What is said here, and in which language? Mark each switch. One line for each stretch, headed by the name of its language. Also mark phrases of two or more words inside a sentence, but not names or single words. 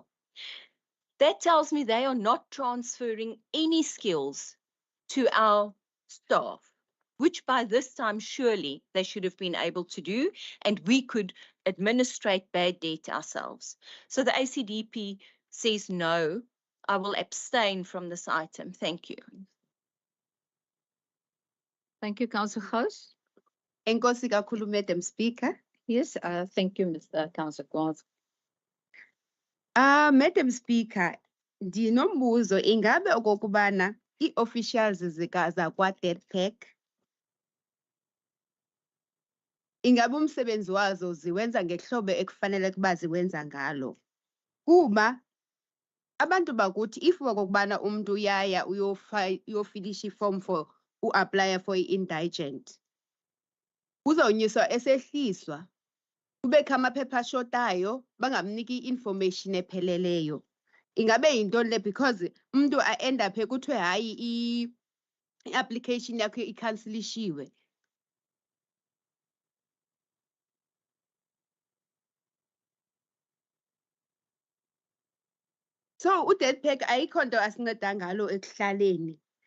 English: That tells me they are not transferring any skills to our staff, which by this time surely they should have been able to do, and we could administrate bad debt ourselves. So the ACDP says no. I will abstain from this item. Thank you. Thank you, Councillor Gous.
Xhosa: Enkosi kakhulu,
English: Madam Speaker. Yes, thank you, Mr. Councillor Gous. Madam Speaker,
Xhosa: ndinombuzo, ingabe okokubana ii-officials zakwa-Deadpack ingabe umsebenzi wazo ziwenza ngehlobo ekufanele ukuba ziwenza ngalo? Kuba abantu bakuthi if okokubana umuntu uyaya uyofilisha iform for u-aplya for i-indigent, uzonyuswa esehliswa, kubekho amaphepha ashotayo, bangamniki i-information epheleleyo. Ingabe yintoni le? Because umuntu a-end up kuthiwe hayi i-application yakho ikhansilishiwe. So u-Deadpack ayikho nto asinceda ngalo ekuhlaleni.